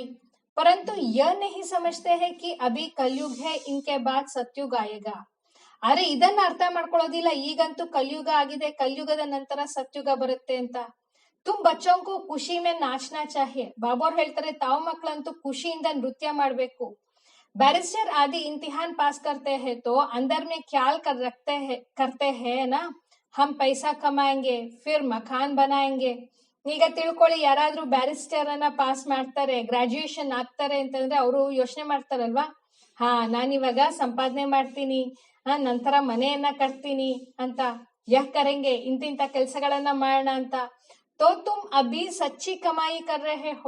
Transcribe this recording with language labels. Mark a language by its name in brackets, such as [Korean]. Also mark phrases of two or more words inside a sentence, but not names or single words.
[Hindi] परंतु यह नहीं समझते हैं कि अभी कलयुग है, इनके बाद सतयुग आएगा. [Kannada] ಆದ್ರೆ ಇದನ್ನ ಅರ್ಥ ಮಾಡ್ಕೊಳ್ಳೋದಿಲ್ಲ, ಈಗಂತೂ ಕಲ್ಯುಗ ಆಗಿದೆ, ಕಲ್ಯುಗದ ನಂತರ ಸತ್ಯುಗ ಬರುತ್ತೆ ಅಂತ. [Hindi] तुम बच्चोंको खुशी में नाचना चाहिए. [Kannada] ಬಾಬಾ ಅವ್ರು ಹೇಳ್ತಾರೆ, ತಾವು ಮಕ್ಕಳಂತೂ ಖುಷಿಯಿಂದ ನೃತ್ಯ ಮಾಡ್ಬೇಕು. [Hindi] बैरिस्टर आदि इम्तिहान पास करते हैं तो अंदर में ख्याल करते हैं ना, हम पैसा कमाएंगे फिर मकान बनाएंगे. [Kannada] ಈಗ ತಿಳ್ಕೊಳ್ಳಿ, ಯಾರಾದ್ರೂ ಬ್ಯಾರಿಸ್ಟರ್ ಅನ್ನ ಪಾಸ್ ಮಾಡ್ತಾರೆ, ಗ್ರಾಜುಯೇಷನ್ ಆಗ್ತಾರೆ ಅಂತಂದ್ರೆ ಅವರು ಯೋಚನೆ ಮಾಡ್ತಾರಲ್ವಾ, ನಾನಿವಾಗ ಸಂಪಾದನೆ ಮಾಡ್ತೀನಿ, ನಂತರ ಮನೆಯನ್ನ ಕಟ್ತೀನಿ ಅಂತ. [Hindi] यह करेंगे, [Kannada] ಇಂತಿಂತ ಕೆಲ್ಸಗಳನ್ನ ಮಾಡೋಣ ಅಂತ. [Hindi] तो तुम अभी सच्ची कमाई कर रहे हो.